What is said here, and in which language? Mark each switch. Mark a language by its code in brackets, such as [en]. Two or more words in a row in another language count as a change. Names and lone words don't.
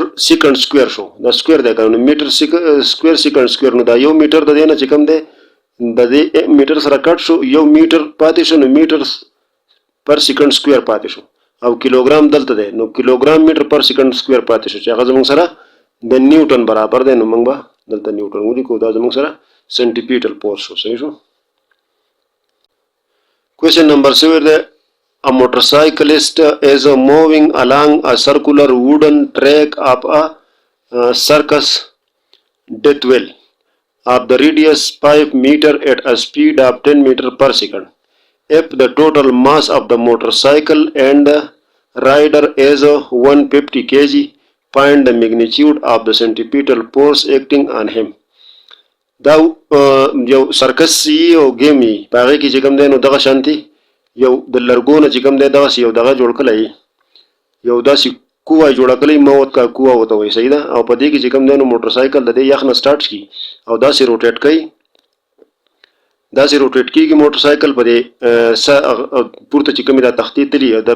[en] second square [ps] شو دا سکوير دی کنه [en] meter square second square [ps] نو دا یو میټر د دې نه چې کوم دی د دې میټر سره کټ شو یو میټر پاتې شو نو [en] meter per second square [ps] پاتې شو او کیلوګرام دلته دی نو [en] kilogram meter per second square [ps] پاتې شو چې هغه زموږ سره د نیوټن برابر دی نو موږ به دلته نیوټن ولیکو دا زموږ سره [en] centripetal force [ps] شو صحیح شو. [en] Question number 7 there. A motorcyclist is moving along a circular wooden track of a circus death well of the radius 5 meter at a speed of 10 meter per second. If the total mass of the motorcycle and rider is 150 kg, find the magnitude of the centripetal force acting on him. [ps] دا یو سرکس یو گیم یي په هغې کې چې کوم دی نو دغه شانتي یو د لرګو نه چې کوم دی دغسې یو دغه جوړ کړی یو داسې کوه یې جوړه کړې [ur] موت کا کوه [ps] ورته وایي صحیح ده او په دې کې چې کوم دی نو موټرسایکل د دې یخ نه سټارټ کړي او داسې روټیټ کوي داسې روټیټ کېږي موټرسایکل په دې پورته چې کومې دا تختې تلي دا په